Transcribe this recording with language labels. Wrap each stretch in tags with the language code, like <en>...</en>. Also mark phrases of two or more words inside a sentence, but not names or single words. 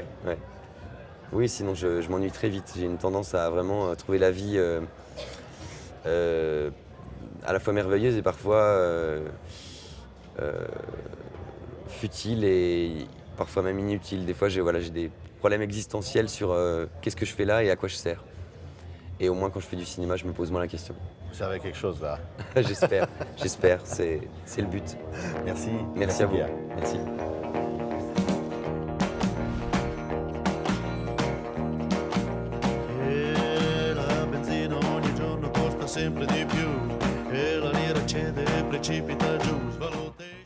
<fr>Oui, sinon je m'ennuie très vite. J'ai une tendance à vraiment trouver la vie à la fois merveilleuse et parfois futile et parfois même inutile. Des fois, j'ai des problèmes existentiels sur qu'est-ce que je fais là et à quoi je sers. Et au moins, quand je fais du cinéma, je me pose moins la question. Vous servez à quelque chose là. J'espère, c'est le but. Merci. Merci à vous. Pierre. Merci.</fr> <it>E la benzina ogni giorno costa sempre di più e la lira cede e precipita giù.</it>